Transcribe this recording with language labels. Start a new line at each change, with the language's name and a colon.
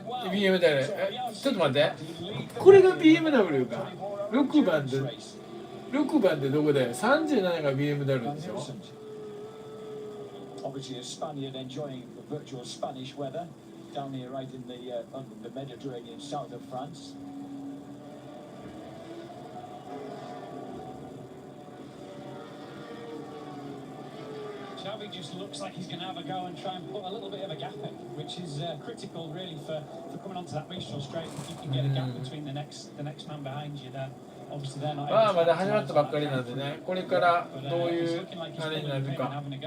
Japanese: BMW ちょっと待って、これが BMW か。 6番で6番ってどこで37が BMW でしょ。
English: Obviously, a Spaniard enjoying the virtual Spanish weather down here, right in the Mediterranean south of France. Xavi just looks like he's going to have a go and try and put a little bit of a gap in, which is critical, really, for coming onto that race straight. If you can get a gap between the next man behind you, then.
Japanese: まあまだ始まったばっかりなんでね、これからどういうあれになるか。